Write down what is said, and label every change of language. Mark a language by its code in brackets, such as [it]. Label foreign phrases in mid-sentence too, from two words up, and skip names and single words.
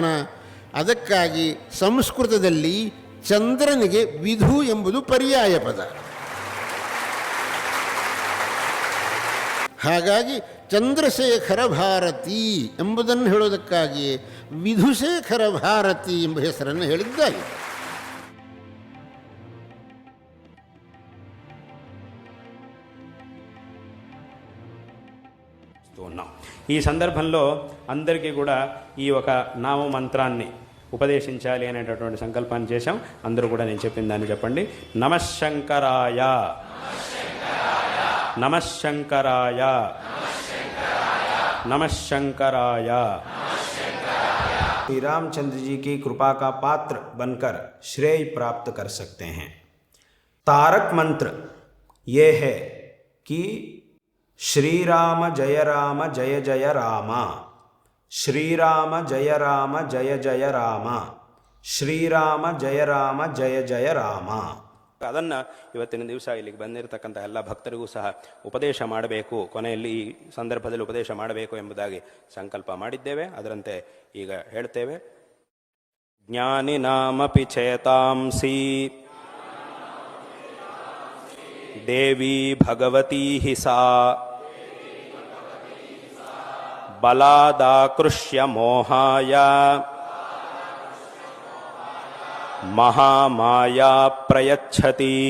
[kn] ಅದಕ್ಕಾಗಿ ಸಂಸ್ಕೃತದಲ್ಲಿ ಚಂದ್ರನಿಗೆ ವಿಧು ಎಂಬುದು ಪರ್ಯಾಯ ಪದ. ಹಾಗಾಗಿ ಚಂದ್ರಶೇಖರ ಭಾರತಿ ಎಂಬುದನ್ನು ಹೇಳೋದಕ್ಕಾಗಿಯೇ ವಿಧುಶೇಖರ ಭಾರತಿ ಎಂಬ ಹೆಸರನ್ನು ಹೇಳಿದ್ದಾರೆ. [te] ఈ సందర్భంలో అందరికీ కూడా ఈ ఒక నామ మంత్రాన్ని ఉపదేశించాలి అనేటటువంటి సంకల్పాన్ని చేశాం. అందరూ కూడా నేను చెప్పిన దాన్ని చెప్పండి. [sa] నమఃశంకరాయ నమఃశంకరాయ नमःशंकराय. [hi] श्री रामचंद्र जी की कृपा का पात्र बनकर श्रेय प्राप्त कर सकते हैं. तारक मंत्र ये है कि श्री राम जय जय राम, श्री राम जय जय राम, श्री राम जय जय राम. [kn] ಅದನ್ನು ಇವತ್ತಿನ ದಿವಸ ಇಲ್ಲಿಗೆ ಬಂದಿರತಕ್ಕಂಥ ಎಲ್ಲ ಭಕ್ತರಿಗೂ ಸಹ ಉಪದೇಶ ಮಾಡಬೇಕು, ಕೊನೆಯಲ್ಲಿ ಈ ಸಂದರ್ಭದಲ್ಲಿ ಉಪದೇಶ ಮಾಡಬೇಕು ಎಂಬುದಾಗಿ ಸಂಕಲ್ಪ ಮಾಡಿದ್ದೇವೆ. ಅದರಂತೆ ಈಗ ಹೇಳ್ತೇವೆ. [sa] ಜ್ಞಾನಿನಾಮಪಿ ಚೇತಾಂಸಿ ದೇವಿ ಭಗವತೀ ಹಿ ಸಾ ಬಲಾದಾಕೃಷ್ಯ ಮೋಹಾಯ ಮಹಾಮಾಯಾ ಪ್ರಯಚ್ಛತಿ.